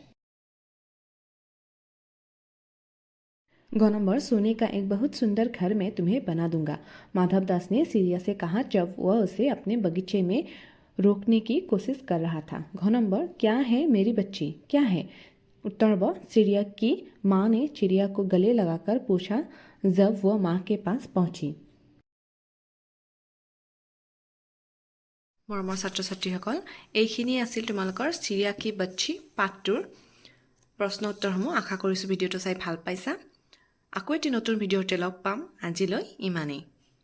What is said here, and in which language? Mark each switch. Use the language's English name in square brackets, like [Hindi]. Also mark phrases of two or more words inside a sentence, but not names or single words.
[Hindi] ग नंबर, सोने का एक बहुत सुंदर घर मैं तुम्हें बना दूंगा। माधवदास ने चिड़िया से कहा जब वह उसे अपने बगीचे में रोकने की कोशिश कर रहा था। घ नंबर, क्या है मेरी बच्ची, क्या है? उत्तर ब, चिड़िया की माँ ने चिड़िया को गले लगाकर पूछा जब वह माँ के पास पहुंची। [Assamese] মৰমৰ ছাত্ৰ ছাত্ৰীসকল, এইখিনি আছিল তোমালোকৰ চিৰিয়া কি বচ্চি পাঠটোৰ প্ৰশ্ন উত্তৰসমূহ। আশা কৰিছোঁ ভিডিঅ'টো চাই ভাল পাইছা। আকৌ এটি নতুন ভিডিঅ'তে লগ পাম। আজিলৈ ইমানেই।